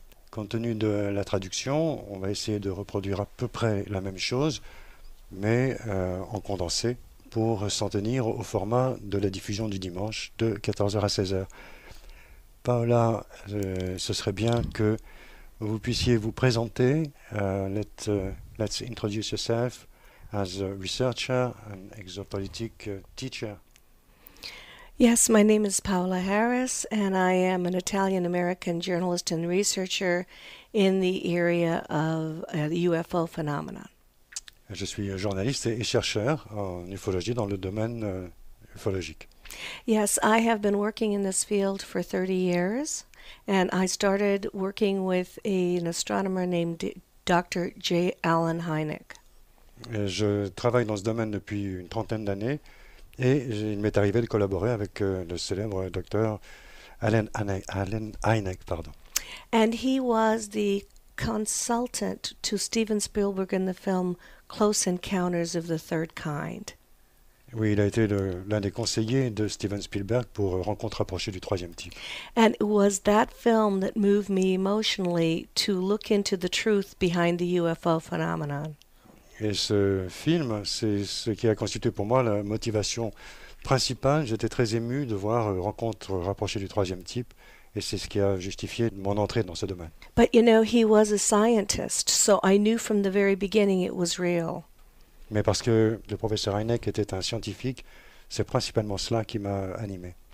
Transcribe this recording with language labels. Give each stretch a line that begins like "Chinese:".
French: Compte tenu de la traduction, on va essayer de reproduire à peu près la même chose, mais en condensé pour s'en tenir au format de la diffusion du dimanche de 14 heures à 16 heures. Paola, ce serait bien que vous puissiez vous présenter.
English: Let's introduce yourself as a researcher and exopolitic teacher. Yes, my name is Paola Harris, and I am an Italian-American journalist and researcher in the area of the UFO phenomenon.
French: Je suis journaliste et chercheur en ufologie dans le domaine ufologique.
English: Yes, I have been working in this field for 30 years, and I started working with an astronomer named Dr. J. Allen Hynek.
French: Je travaille dans ce domaine depuis une trentaine d'années et il m'est arrivé de collaborer avec le célèbre docteur Allen Hynek.
English: And he was the consultant to Steven Spielberg in the film Close Encounters of the Third Kind.
French: Oui, il a été l'un des conseillers de Steven Spielberg pour Rencontre rapprochée du troisième type.
English: And it was that film that moved me emotionally to look into the truth behind the UFO phenomenon.
French: Et ce film, c'est ce qui a constitué pour moi la motivation principale. J'étais très ému de voir Rencontre rapprochée du troisième type et c'est ce qui a justifié mon entrée dans ce domaine.
English: But you know, he was a scientist, so I knew from the very beginning it was real.
French: Mais parce que le professeur Hynek était un scientifique, c'est principalement cela qui m'a animé.